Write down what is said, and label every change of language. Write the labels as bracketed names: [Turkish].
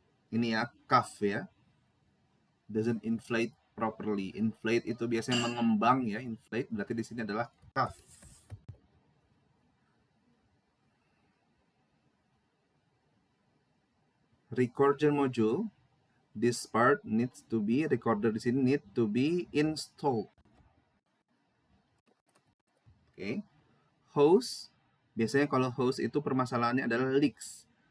[Indonesian] Ini ya, [English] cuff ya. Doesn't inflate properly. [Indonesian] Inflate itu biasanya mengembang ya, inflate berarti di sini adalah cuff. [English] Recorder module, this part needs to be, recorder [Indonesian] di sini [English] need to be installed. Okay. [Indonesian] Hose, biasanya kalau hose itu permasalahannya adalah leaks.